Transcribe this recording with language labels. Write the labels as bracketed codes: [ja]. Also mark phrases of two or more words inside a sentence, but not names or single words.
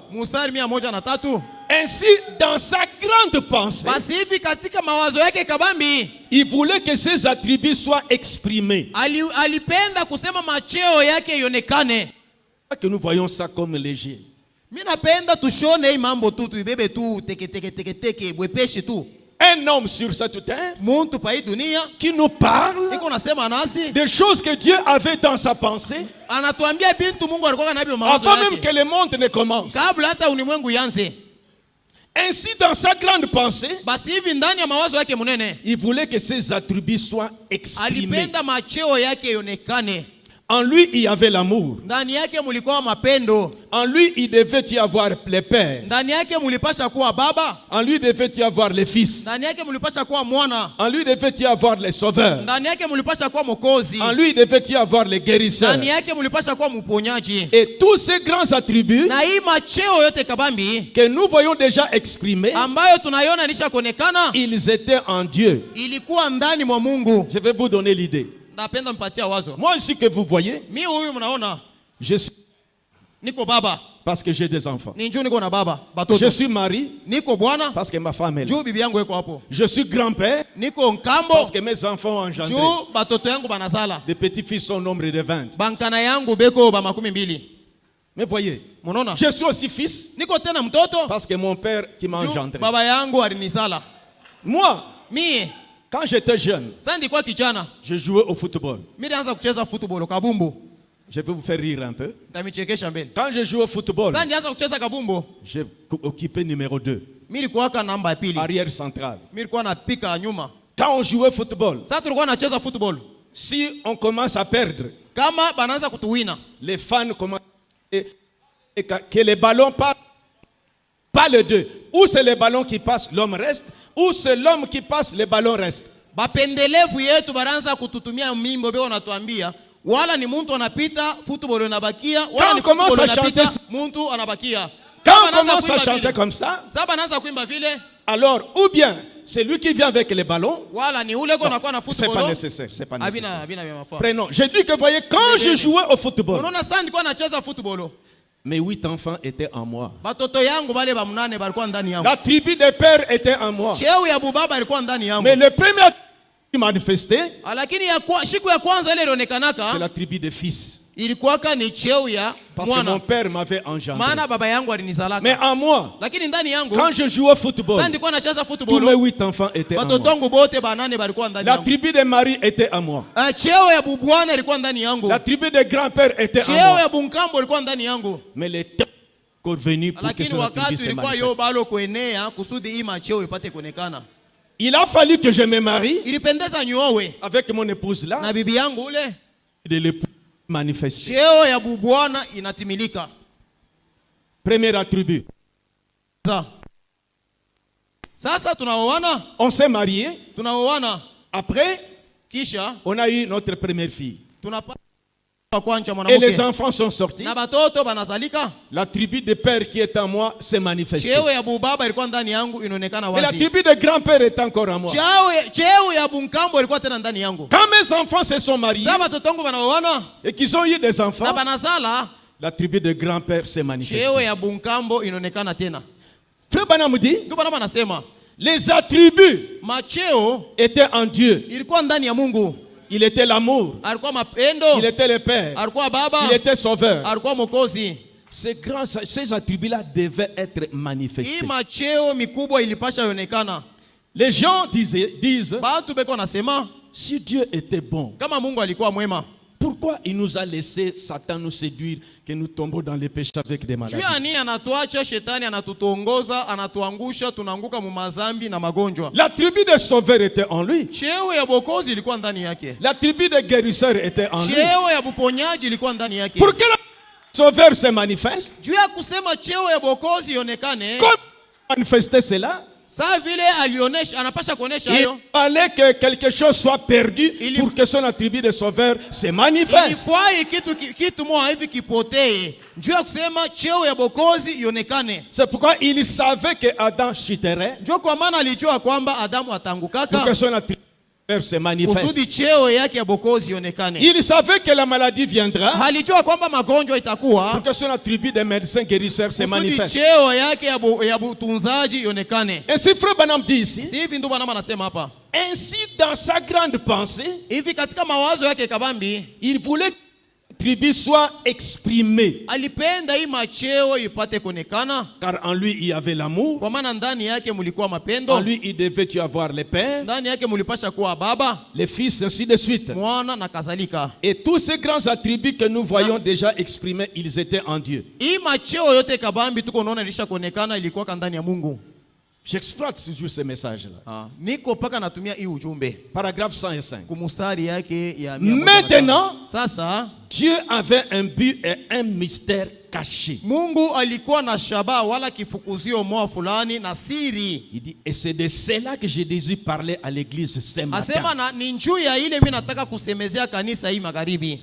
[sw] Musari 103. [fr] Ainsi, dans sa grande pensée, [sw] Basi hivi katika mawazo yake kabambi, [fr] il voulait que ses attributs soient exprimés. [sw] alipenda kusema macheo yake ionekane. [fr] Que nous voyons ça comme léger. [sw] Mimi napenda tushone hii mambo tu tuibebe tu teke bwepeshi tu. [fr] Un homme sur cette terre [sw] Muntu pa hii dunia [fr] qui nous parle [sw] iko nasema nasi [fr] des choses que Dieu avait dans sa pensée [sw] anatuambia bintu Mungu alikuwa nabyo mawazo [fr] avant même [sw] yake. [fr] que le monde ne commence. [sw] Kabla hata ulimwengu yanze. [fr] Ainsi, dans sa grande pensée, [sw] Basi hivi ndani ya mawazo yake munene, [fr] il voulait que ses attributs soient exprimés. [sw] alipenda macheo yake ionekane. [fr] En lui, il y avait l'amour. [sw] Ndani yake mulikuwa mapendo. [fr] En lui, il devait y avoir les pères. [sw] Ndani yake mulipasha kuwa baba. [fr] En lui, devait y avoir les fils. [sw] Ndani yake mulipasha kuwa mwana. [fr] En lui, devait y avoir les sauveurs. [sw] Ndani yake mulipasha kuwa mokozi. [fr] En lui, devait y avoir les guérisseurs. [sw] Ndani yake mulipasha kuwa mponyaji. [fr] Et tous ces grands attributs [sw] Na hii macheo yote kabambi [fr] que nous voyons déjà exprimés, [sw] ambayo tunaiona nisha kuonekana, [fr] ils étaient en Dieu. [sw] ilikuwa ndani mwa Mungu. [fr] Je vais vous donner l'idée. [sw] Napenda mpatia wazo. [fr] Moi aussi que vous voyez, [sw] Mimi huyu mnaona [fr] je suis [sw] niko baba. [fr] parce que j'ai des enfants. [sw] Ni njoo niko na baba. Batoto. [fr] Je suis mari [sw] Niko bwana. [fr] parce que ma femme est là. [sw] Njoo bibi yangu yuko hapo. [fr] Je suis grand-père [sw] Niko nkambo. [fr] parce que mes enfants ont engendré. [sw] Njoo batoto yangu banazala. [fr] Des petits-fils sont au nombre de 20. [sw] Bankana yangu beko ba 12. [fr] Mais voyez, [sw] Munaona? [fr] je suis aussi fils [sw] Niko tena mtoto. [fr] parce que mon père qui m'a [sw] Njoo [fr] engendré. [sw] baba yangu alinisala. [fr] Moi, [sw] Mie [fr] quand j'étais jeune, [sw] sasa ndikuwa kijana. [fr] je jouais au football. [sw] Mimi nilianza kucheza football kabumbu. [fr] Je vais vous faire rire un peu. [sw] Nitamichekesha mbele. [fr] Quand je jouais au football, [sw] Sasa nilianza kucheza kabumbu. [fr] j'ai occupé numéro 2, [sw] Mimi nilikuwa namba ya pili. [fr] arrière central. [sw] Mimi nilikuwa napika nyuma. [fr] Quand on jouait au football, [sw] Sasa tulikuwa nacheza football. [fr] si on commence à perdre, [sw] Kama banaanza kutuwina. [fr] les fans commencent et que les ballons passent, pas les deux. Ou c'est les ballons qui passent, l'homme reste, ou c'est l'homme qui passe, les ballons restent. [sw] Bapendelevu yetu banaanza kututumia mimbo beko natuambia wala ni mtu anapita football inabakia wala ni [fr] commence [sw] football [fr] à [sw] inapita [fr] chanter- [sw] mtu anabakia. [fr] Quand [sw] Sasa [fr] on [sw] banaanza [fr] commence à [sw] kuimba [fr] chanter [sw] vile. [fr] comme ça, [sw] Sasa banaanza kuimba vile [fr] alors, ou bien, c'est lui qui vient avec les ballons, [sw] wala ni ule ko nakuwa na [fr] c'est pas [sw] football. [fr] nécessaire, c'est pas nécessaire. [sw] Habina vya mafaa. [fr] Prenons, j'ai dit que voyez, quand je jouais au football, [sw] Unaona sasa nilikuwa nacheza football. [fr] mes 8 enfants étaient en moi. [sw] Batoto yangu bale ba munane balikuwa ndani yangu. [fr] La tribu des pères était en moi. [sw] Cheo ya bubaba ilikuwa ndani yangu. [fr] Mais le premier qui manifestait, [sw] Lakini siku ya kwanza ile [fr] c'est [sw] ilionekanaka [fr] la tribu des fils. [sw] ilikuwaka ni cheo ya [fr] Parce que mon [sw] mwana. [fr] père m'avait engendré. [sw] Maana baba yangu alinizalaka. [fr] Mais en moi, [sw] Lakini ndani yangu [fr] quand je jouais au football, [sw] sasa nilikuwa nacheza [fr] tous mes [sw] football. [fr] 8 enfants étaient en [sw] Batoto [fr] moi. [sw] wangu bote banane balikuwa ndani [fr] La [sw] yangu. [fr] tribu des maris était en moi. [sw] Cheo ya bubwana ilikuwa ndani yangu. [fr] La tribu des grands-pères était en [sw] Cheo [fr] moi. [sw] ya bunkambo ilikuwa ndani yangu. [fr] Mais les temps venu pour que [sw] lakini [fr] son attribut [sw] wakati [fr] se [sw] ilikuwa [fr] manifeste. [sw] yo balo kuenea kusudi hii macheo ipate kuonekana. [fr] Il a fallu que je me marie [sw] Ilipendeza niowe [fr] avec mon épouse là, [sw] na bibi yangu ule, [fr] de l'époux manifester. [sw] cheo ya bubwana inatimilika. [fr] Premier attribut. [sw] Sasa tunaoana, [fr] On s'est marié. [sw] tunaoana, [fr] Après, [sw] kisha [fr] on a eu notre première fille. [sw] tunapata wa kwanza [fr] Et les [sw] mwanamke [fr] enfants sont sortis. [sw] na batoto banazalika. [fr] La tribu de père qui est en moi s'est manifestée. [sw] Cheo ya bubaba ilikuwa ndani yangu inaonekana [fr] Et la [sw] wazi. [fr] tribu de grand-père est encore en moi. [sw] Cheo ya bunkambo ilikuwa tena ndani yangu. [fr] Quand mes enfants se sont mariés [sw] Sasa batoto wangu banaoana [fr] et qu'ils ont eu des [sw] na [fr] enfants, [sw] banazala, [fr] la tribu de grand-père s'est [sw] cheo [fr] manifestée. [sw] ya bunkambo inaonekana tena. [fr] Frère Branham dit, [sw] Ndio bana anasema [fr] les attributs [sw] macheo [fr] étaient en Dieu. [sw] ilikuwa ndani ya Mungu. [fr] Il était l'amour, [sw] Alikuwa mapendo, [fr] il était le Père, [sw] alikuwa baba, [fr] il était sauveur. [sw] alikuwa mokozi. [fr] Ces attributs-là devaient être [sw] Hii [fr] manifestés. [sw] macheo mikubwa ilipasha ionekana. [fr] Les gens disent, [sw] Batu beko nasema [fr] si Dieu était bon, [sw] kama Mungu alikuwa mwema, [fr] pourquoi il nous a laissé Satan nous séduire, que nous tombons dans les péchés avec des maladies? [sw] juu ya nini anatuacha shetani anatutongoza, anatuangusha, tunaanguka mu mazambi na magonjwa? [fr] La tribu des sauveurs était en lui. [sw] Cheo ya bokozi ilikuwa ndani yake. [fr] La tribu des guérisseurs était en lui. [sw] Cheo ya buponyaji ilikuwa ndani yake. [fr] Pour que le sauveur se manifeste, [sw] Juu ya kusema cheo ya bokozi ionekane, [fr] comme manifester cela, [sw] saa vile alionesha, anapasha kuonesha [fr] il [sw] hayo. [fr] fallait que quelque chose soit perdu pour que son attribut de sauveur se manifeste. [sw] Ilifai kitu moja hivi kipotee. Juu ya kusema cheo ya bokozi ionekane. [fr] C'est pourquoi il savait que Adam chuterait [sw] Ndio kwa maana alijua kwamba Adamu [fr] pour [sw] atangukaka [fr] que son attribut de sauveur se manifeste. [sw] kusudi cheo yake ya bokozi ionekane. [fr] Il savait que la maladie viendra [sw] Alijua kwamba magonjwa [fr] pour [sw] itakuwa [fr] que son attribut de médecin guérisseur se [sw] kusudi [fr] manifeste. [sw] cheo yake ya butunzaji ionekane. [fr] Ainsi, frère Branham dit ici, [sw] Si hivi ndio bwana anasema hapa. [fr] ainsi dans sa grande pensée, [sw] Hivi katika mawazo yake kabambi, [fr] il voulait que la tribu soit exprimée. [sw] alipenda hii macheo ipate kuonekana [fr] Car en lui, il y avait l'amour. [sw] kwa maana ndani yake mulikuwa [fr] En [sw] mapendo, [fr] lui, il devait y avoir les pères, [sw] ndani yake mulipasha kuwa baba, [fr] les fils, ainsi de suite. [sw] mwana na kadhalika. [fr] Et tous ces grands attributs que nous voyons déjà exprimés, ils étaient en Dieu. [sw] Hii macheo yote kabambi tuko naona ilisha kuonekana ilikuwa ndani ya Mungu. [fr] J'exploite toujours ce message-là. [sw] Niko paka natumia hii ujumbe [fr] Paragraphe 105. [sw] kumusari yake ya [fr] Maintenant, [sw] sasa [fr] Dieu avait un but et un mystère caché. [sw] Mungu alikuwa na shabaha wala kifukuzio moja fulani na siri. [fr] Il dit, et c'est de cela que je désire parler à l'église ce [sw] Asema [fr] matin. [sw] na ni njuu ya ile mimi nataka kusemezea kanisa hii magharibi.